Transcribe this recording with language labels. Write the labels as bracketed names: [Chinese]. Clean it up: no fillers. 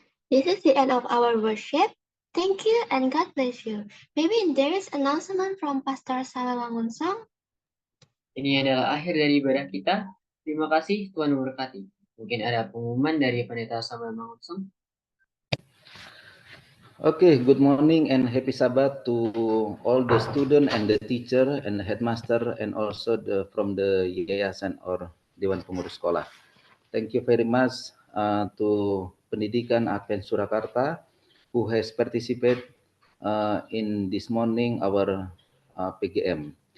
[English] This is the end of our worship. Thank you and God bless you. Maybe there is announcement from Pastor Samuel Mangunsong. [Indonesian] Ini adalah akhir dari ibadah kita. Terima kasih, Tuhan memberkati. Mungkin ada pengumuman dari Pendeta Samuel Mangunsong. [English] Okay, good morning and happy Sabbath to all the student and the teacher and the headmaster and also from the yayasan or Dewan Pengurus Sekolah. Thank you very much to Pendidikan Advent Surakarta who has participated in this morning our PGM.